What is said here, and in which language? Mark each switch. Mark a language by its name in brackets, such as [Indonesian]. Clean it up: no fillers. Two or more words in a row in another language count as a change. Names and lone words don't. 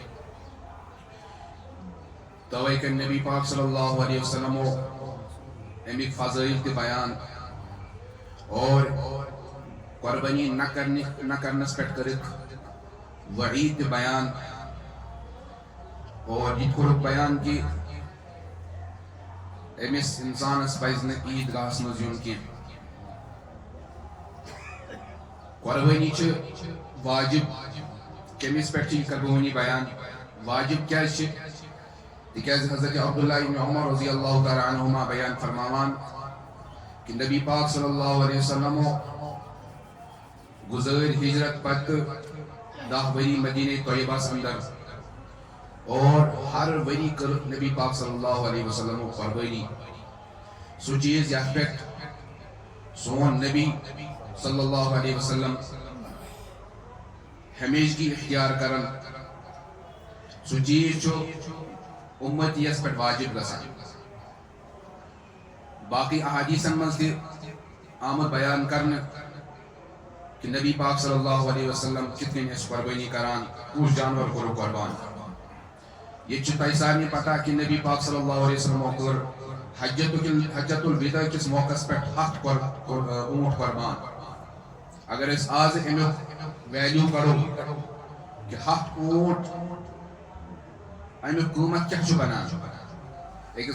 [Kashmiri] توے کٔرۍ نبی پاک [Arabic] صلی اللہ علیہ وسلمو [Kashmiri] امیِکۍ فضٲیل تہِ بیان اور قۄربٲنی نہ کرنس پٮ۪ٹھ کٔرِکھ وعیٖد تہِ بیان اور یہِ تہِ کوٚرُکھ بیان کہِ أمِس اِنسانس پزِ نہٕ عیٖدگاہس منٛز یُن کینٛہہ قۄربٲنی چھِ واجب کٔمِس پٮ۪ٹھ چھِ یہِ کرٕ بہٕ وُنی بیان واجب کیٛازِ چھِ تِکیٛازِ حضرت عبداللہ ابن عمر [Arabic] رضی اللہ تعالیٰ عنہما [Kashmiri] بیان فرماوان کہ نبی پاک [Arabic] صلی اللہ علیہ وسلمو [Kashmiri] گزٲرۍ ہجرت پتہٕ 10 ؤری مدینہ طیبس اندر اور ہر ؤری کٔر نبی پاک [Arabic] صلی اللہ علیہ وسلمو [Kashmiri] قۄربٲنی سُہ چیٖز یتھ پٮ۪ٹھ سون نبی [Arabic] صلی اللہ علیہ وسلم [Kashmiri] ہمیشگی اختیار کران سُہ چیٖز چھُ اُمتیس پٮ۪ٹھ واجب گژھان باقی احادیثن منٛز تہِ آمُت بیان کرنہٕ کہ نبی پاک [Arabic] صلی اللہ علیہ وسلم [Kashmiri] کِتھ کٔنۍ ٲسۍ قۄربٲنی کران کُس جانور کوٚرُکھ قۄربان ییٚتہِ چھُ تۄہہِ سارنٕے پتہ کہ نبی پاک [Arabic] صلی اللہ علیہ وسلمو [Kashmiri] کٔر حجت الوداع کِس موقعس پٮ۪ٹھ 8 اوٗنٹ قۄربان اگر أسۍ آز امیُک ویلیوٗ کڑو کہ 7 اوٗنٹ امیُک قۭمت کیٛاہ چھُ بنان أکِس